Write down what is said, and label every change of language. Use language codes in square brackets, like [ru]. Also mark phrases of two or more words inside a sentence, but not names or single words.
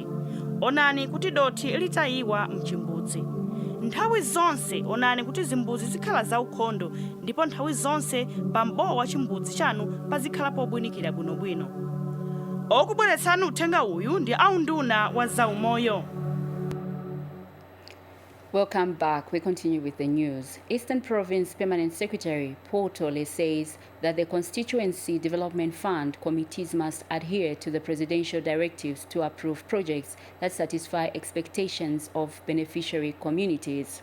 [ny] Onani kuti dothi litayiwa mchimbudzi. Nthawi zonse onani kuti zimbuzi zikhala zaukhondo ndipo nthawi zonse pambowa wa chimbudzi chanu pazikhala pobwinikira bwinobwino. Okubweretsani uthenga uyu ndi aunduna wa zaumoyo. [en] Welcome back. We continue with the news. Eastern Province Permanent Secretary Paul Tole says that the Constituency Development Fund committees must adhere to the presidential directives to approve projects that satisfy expectations of beneficiary communities.